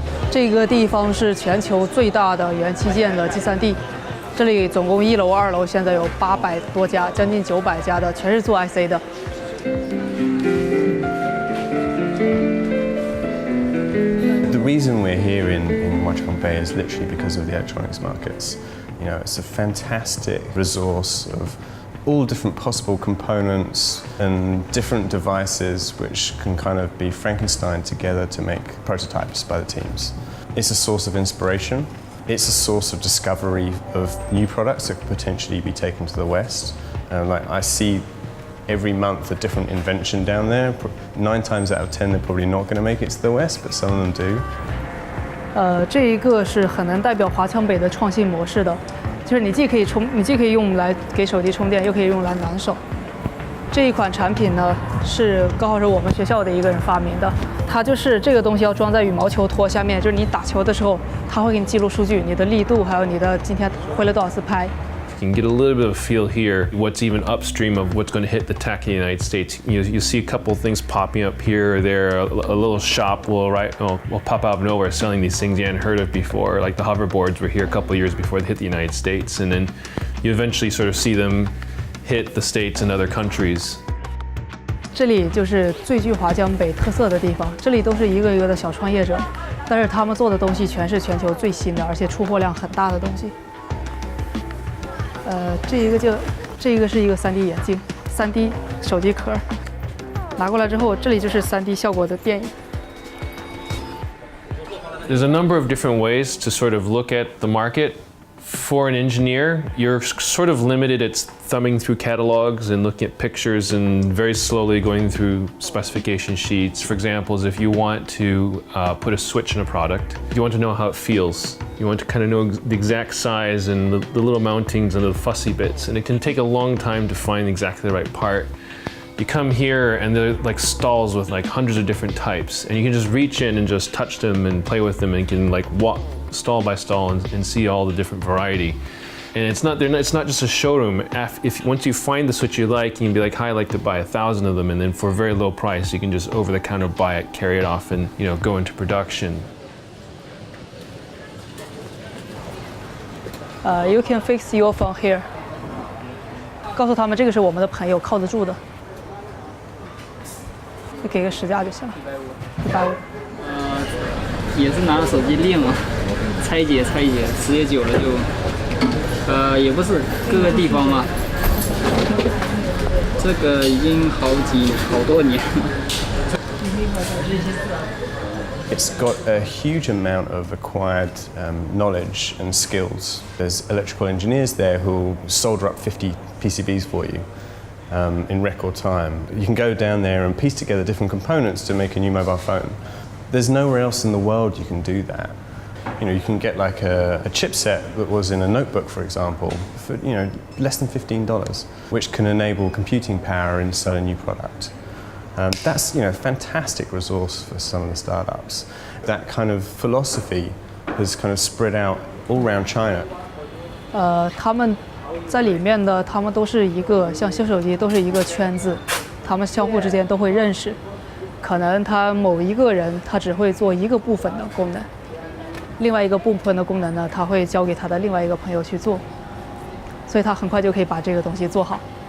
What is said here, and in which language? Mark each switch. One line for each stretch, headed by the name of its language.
Chinese: 这个地方是全球最大的元器件的集散地，这里总共1楼、2楼现在有800多家，将近900家的，全是做 IC 的。
English: The reason we're here in Huachong Bay is literally because of the electronics markets. You know, it's a fantastic resource of all different possible components and different devices which can kind of be Frankenstein together to make prototypes by the teams. It's a source of inspiration. It's a source of discovery of new products that could potentially be taken to the West. Like I see every month a different invention down there. 9 times out of 10 they're probably not going to make it to the West, but some of them do.
Chinese: 这一个是很能代表华强北的创新模式的，就是你既可以用来给手机充电，又可以用来暖手。这一款产品呢，是刚好是我们学校的一个人发明的。它就是这个东西要装在羽毛球托下面，就是你打球的时候，它会给你记录数据，你的力度，还有你的今天挥了多少次拍。
English: You can get a little bit of a feel here what's even upstream of what's going to hit the TAC in the United States. You see a couple of things popping up here or there. A little shop will pop out of nowhere selling these things you hadn't heard of before. Like the hoverboards were here a couple of years before they hit the United States, and then you eventually sort of see them hit the States and other countries.
Chinese: 这里就是最具华强北特色的地方，这里都是一个一个的小创业者，但是他们做的东西全是全球最新的，而且出货量很大的东西。这一个是一个3D 眼镜，3D 手机壳，拿过来之后，这里就是 3D 效果的电影。
English: There's a number of different ways to sort of look at the market. For an engineer, you're sort of limited at thumbing through catalogs and looking at pictures and very slowly going through specification sheets. For example, if you want to put a switch in a product, you want to know how it feels. You want to kind of know the exact size and the little mountings and the fussy bits. And it can take a long time to find exactly the right part. You come here and they're like stalls with like hundreds of different types, and you can just reach in and just touch them and play with them, and you can like walk stall by stall and see all the different variety. And it's not just a showroom. Once you find the switch you like, you can be like, hi, I'd like to buy 1,000 of them, and then for a very low price, you can just over the counter buy it, carry it off, and go into production. You can fix your phone here.
Chinese: 告诉他们这个是我们的朋友，靠得住的。就给个实价就行了，150。也是拿着手机练嘛，拆解，时间久了就，也不是各个地方嘛，这个已经好多年了。
English: It's got a huge amount of acquired knowledge and skills. There's electrical engineers there who solder up 50 PCBs for you. In record time. You can go down there and piece together different components to make a new mobile phone. There's nowhere else in the world you can do that. You can get like a chipset that was in a notebook, for example, for less than $15, which can enable computing power inside a new product. That's fantastic resource for some of the startups. That kind of philosophy has kind of spread out all around China.
Chinese: 他们在里面的，他们都是一个像修手机都是一个圈子，他们相互之间都会认识。可能他某一个人他只会做一个部分的功能，另外一个部分的功能呢，他会交给他的另外一个朋友去做，所以他很快就可以把这个东西做好。